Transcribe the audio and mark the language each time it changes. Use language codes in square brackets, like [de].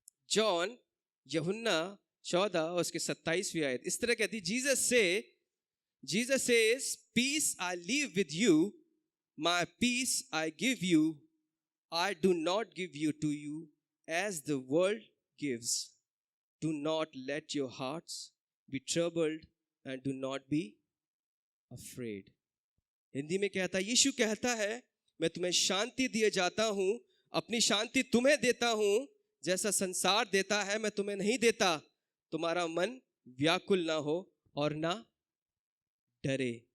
[hi] John यूहन्ना 14 उसके 27वीं आयत इस तरह कहती, [en] Jesus says peace I leave with you, my peace I give you, I do not give you to you as the world gives. Do not let your hearts be troubled and do not be afraid. [hi] Hindi में कहता है, यीशु कहता है, मैं तुम्हें शांति दिए जाता हूं, अपनी शांति तुम्हें देता हूं, जैसा संसार देता है मैं तुम्हें नहीं देता। तुम्हारा मन व्याकुल ना हो और ना डरे।